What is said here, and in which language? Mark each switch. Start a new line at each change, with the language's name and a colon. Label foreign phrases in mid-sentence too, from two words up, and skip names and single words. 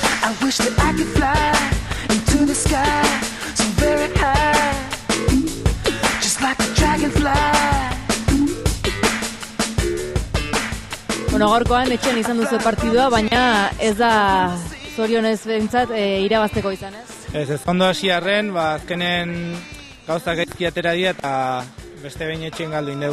English: I wish that I could fly into the sky so very high, just like a dragonfly.
Basque: Bueno, gaurkoan etxean izan duzu partidua, baina ez da zorionez behintzat irabazteko izan, ez? Ez ondo hasi arren, azkenen gauzak gaizki atera dira eta beste behin etxean galdu indeu.